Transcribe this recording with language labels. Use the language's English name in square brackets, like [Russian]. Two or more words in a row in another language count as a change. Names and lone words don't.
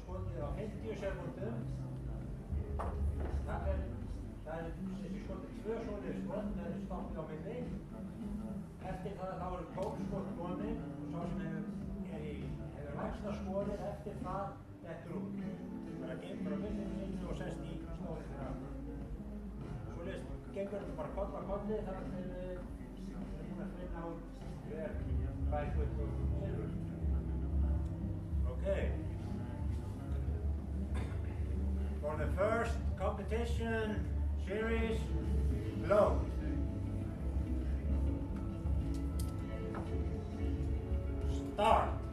[Icelandic] skotið á 50 sekúndum það er sem sé skotið 2 svoleiðis skot með stoppið á milli eftir það þá eru 12 skot komin og sá sem hefur lægsta skorið eftir það dettur út bara gengur á millinu og sest í stólinn fyrir aftur svoleiðis gengur þetta bara koll á kolli þar til við erum búin að finna út hver fær gull og silfur. Okay. [English] For the first competition series, blow. Start.